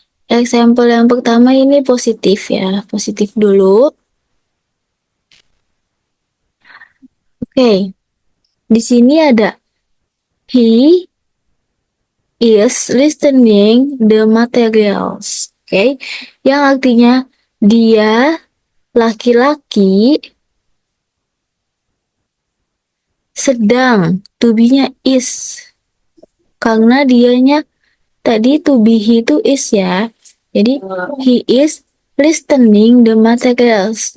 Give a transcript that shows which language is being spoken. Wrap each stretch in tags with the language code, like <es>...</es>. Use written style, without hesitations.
<id>Example yang pertama ini positif ya, positif dulu. Oke, di sini ada</id> <en>he is listening the materials.</en> <id>Oke, yang artinya dia laki-laki sedang, to be-nya is. Karena dianya tadi to be he itu is ya.</id> <en>Jadi he is listening the materials.</en>